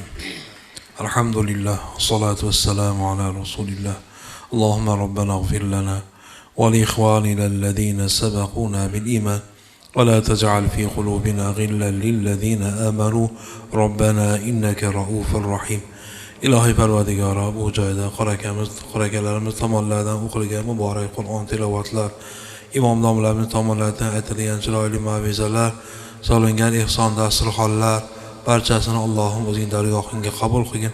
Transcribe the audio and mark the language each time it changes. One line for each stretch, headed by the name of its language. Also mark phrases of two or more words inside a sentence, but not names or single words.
Arabic: الحمد لله والصلاة والسلام على رسول الله. اللهم ربنا اغفر لنا ولإخواننا الذين سبقونا بالإيمان ولا تجعل في قلوبنا غلا للذين آمنوا ربنا إنك رؤوف رحيم.
Uzbek: İlahi Parvardigara bu joyda qoraakalarimiz tomonidan o'qilgan muborak Qur'on tilovatlar, imom domlalarimiz tomonidan aytilgan chiroyli mav'izalar, solingan ihson dasturxonlar barchasini Allohim o'zing dargohingga qabul qilgin.